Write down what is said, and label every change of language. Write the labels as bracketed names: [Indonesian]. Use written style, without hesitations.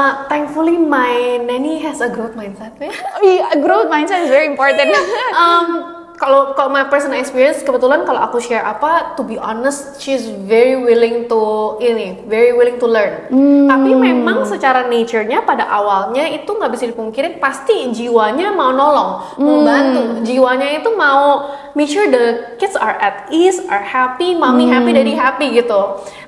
[English] Thankfully my nanny has a growth mindset. Growth mindset is very important. [Indonesian] Kalau [English] my personal experience, [Indonesian] kebetulan kalau aku share apa, [English] to be honest, she's very willing to learn. [Indonesian] Tapi memang secara nature-nya pada awalnya itu nggak bisa dipungkirin, pasti jiwanya mau nolong, mau bantu. Jiwanya itu mau [English] make sure the kids are at ease, are happy, mommy happy, daddy happy gitu.